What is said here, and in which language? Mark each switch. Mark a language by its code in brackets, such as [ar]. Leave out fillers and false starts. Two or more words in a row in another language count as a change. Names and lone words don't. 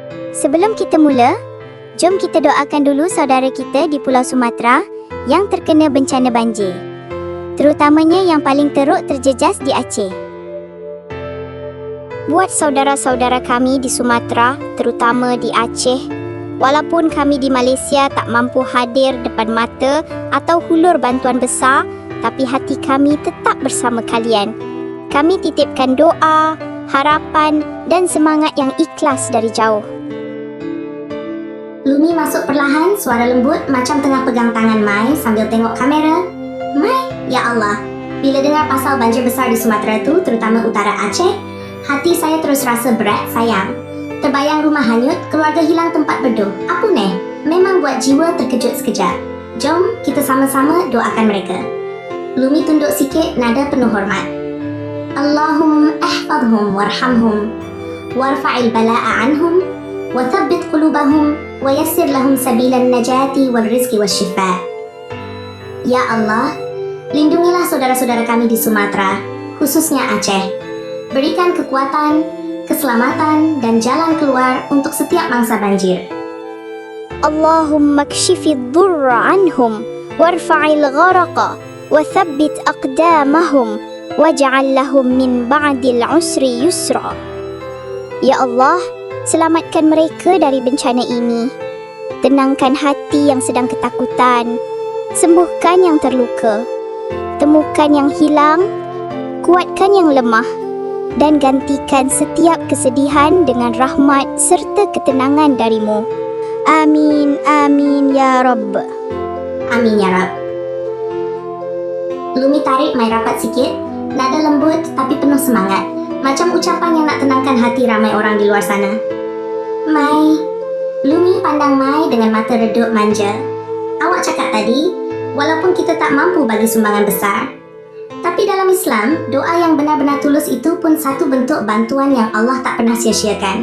[ms] Sebelum kita mula, jom kita doakan dulu saudara kita di Pulau Sumatera yang terkena bencana banjir, terutamanya yang paling teruk terjejas di Aceh. Buat saudara-saudara kami di Sumatera, terutama di Aceh, walaupun kami di Malaysia tak mampu hadir depan mata atau hulur bantuan besar, tapi hati kami tetap bersama kalian. Kami titipkan doa, harapan dan semangat yang ikhlas dari jauh. Lumi masuk perlahan, suara lembut macam tengah pegang tangan Mai sambil tengok kamera. Mai, [ar] يا الله, [ms] bila dengar pasal banjir besar di Sumatera tu, terutama utara Aceh, hati saya terus rasa berat, sayang. Terbayang rumah hanyut, keluarga hilang tempat berdoa. Apa ni? Memang buat jiwa terkejut sekejap. Jom kita sama-sama doakan mereka. Lumi tunduk sikit, nada penuh hormat. [ar] اللهم احفظهم وارحمهم وارفع البلاء عنهم وثبت قلوبهم ويسر لهم سبيل النجاة والرزق والشفاء. يا الله, [ms] lindungilah saudara-saudara kami di Sumatera, khususnya Aceh. Berikan kekuatan, keselamatan dan jalan keluar untuk setiap mangsa banjir. [ar] اللهم اكشف الضر عنهم وارفع الغرق وثبت أقدامهم واجعل لهم من بعد العسر يسرا. [ms] Ya Allah, selamatkan mereka dari bencana ini. Tenangkan hati yang sedang ketakutan. Sembuhkan yang terluka. Temukan yang hilang. Kuatkan yang lemah. Dan gantikan setiap kesedihan dengan rahmat serta ketenangan darimu. [ar] آمين آمين يا رب. آمين يا رب. [ms] Lumi tarik Mai rapat sikit, nada lembut tapi penuh semangat, macam ucapan yang nak tenangkan hati ramai orang di luar sana. Mai, Lumi pandang Mai dengan mata redup manja. Awak cakap tadi, walaupun kita tak mampu bagi sumbangan besar, tapi dalam Islam, doa yang benar-benar tulus itu pun satu bentuk bantuan yang Allah tak pernah sia-siakan.